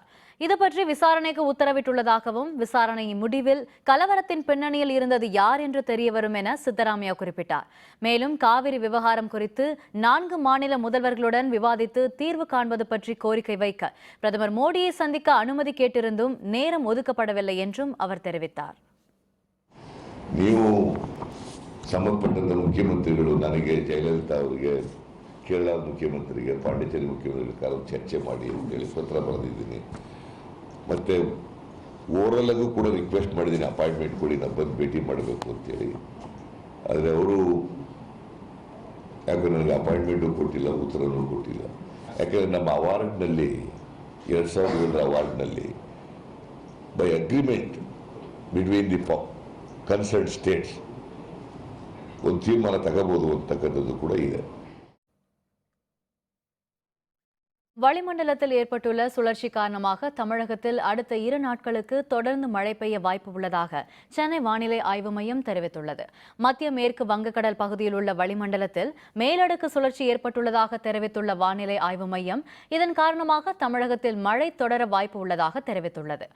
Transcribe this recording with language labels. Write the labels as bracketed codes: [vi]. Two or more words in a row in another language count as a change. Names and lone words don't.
[ta] இதுபற்றி விசாரணைக்கு உத்தரவிட்டுள்ளதாகவும், விசாரணையின் முடிவில் கலவரத்தின் பின்னணியில் இருந்தது யார் என்று தெரியவரும் என சித்தராமையா குறிப்பிட்டார். மேலும் காவிரி விவகாரம் குறித்து 4 மாநில முதல்வர்களுடன் விவாதித்து தீர்வு காண்பது பற்றி கோரிக்கை வைக்க பிரதமர் மோடியை சந்திக்க அனுமதி கேட்டிருந்தும் நேரம் ஒதுக்கப்படவில்லை என்றும் அவர் தெரிவித்தார். [kn] ನೀವು ಸಂಬಂಧಪಟ್ಟಂತ ಮುಖ್ಯಮಂತ್ರಿಗಳು ನನಗೆ ಜಯಲಲಿತಾ ಅವರಿಗೆ, ಕೇರಳ ಮುಖ್ಯಮಂತ್ರಿಗೆ, ಪಾಂಡಿಚೇರಿ ಮುಖ್ಯಮಂತ್ರಿಗಳ ಚರ್ಚೆ ಮಾಡಿ ಅಂತೇಳಿ ಪತ್ರ ಬರೆದಿದ್ದೀನಿ. ಮತ್ತು ಓರಲ್ಲಾಗೂ ಕೂಡ ರಿಕ್ವೆಸ್ಟ್ ಮಾಡಿದ್ದೀನಿ, ಅಪಾಯಿಂಟ್ಮೆಂಟ್ ಕೊಡಿ, ನಾನು ಬಂದು ಭೇಟಿ ಮಾಡಬೇಕು ಅಂತೇಳಿ. ಆದರೆ ಅವರು ಯಾಕೆ ನನಗೆ ಅಪಾಯಿಂಟ್ಮೆಂಟು ಕೊಟ್ಟಿಲ್ಲ, ಉತ್ತರನೂ ಕೊಟ್ಟಿಲ್ಲ. ಯಾಕೆಂದರೆ ನಮ್ಮ ಅವಾರ್ಡ್ನಲ್ಲಿ 2007 ಅವಾರ್ಡ್ನಲ್ಲಿ [en] by agreement between the concern states [kn] ಒಂದು ತೀರ್ಮಾನ ತಗೋಬಹುದು ಅಂತಕ್ಕಂಥದ್ದು ಕೂಡ ಇದೆ. [ta] வளிமண்டலத்தில் ஏற்பட்டுள்ள சுழற்சி காரணமாக தமிழகத்தில் அடுத்த 2 நாட்களுக்கு தொடர்ந்து மழை பெய்ய வாய்ப்பு உள்ளதாக சென்னை வானிலை ஆய்வு மையம் தெரிவித்துள்ளது. மத்திய மேற்கு வங்கக்கடல் பகுதியில் உள்ள வளிமண்டலத்தில் மேலடுக்கு சுழற்சி ஏற்பட்டுள்ளதாக தெரிவித்துள்ள வானிலை ஆய்வு மையம் இதன் காரணமாக தமிழகத்தில் மழை தொடர வாய்ப்பு உள்ளதாக தெரிவித்துள்ளது.